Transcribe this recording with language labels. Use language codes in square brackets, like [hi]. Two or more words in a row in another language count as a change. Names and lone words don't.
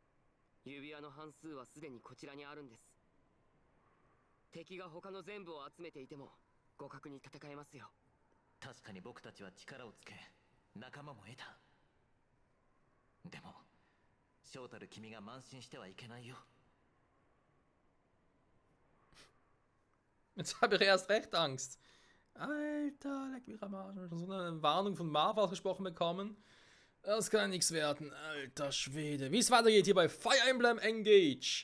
[ja] 指輪の半数はすでにこちらにあるんです。敵が他の全部を集めていても互角に戦えますよ。確かに僕たちは力をつけ仲間も得た。でも将たる君が慢心してはいけないよ。 [de] Jetzt habe ich erst recht Angst. Alter, leck mich am Arsch. Ich habe schon so eine Warnung von Marvel ausgesprochen bekommen. Das kann nichts werden. Alter Schwede. Wie es weitergeht hier bei Fire Emblem Engage.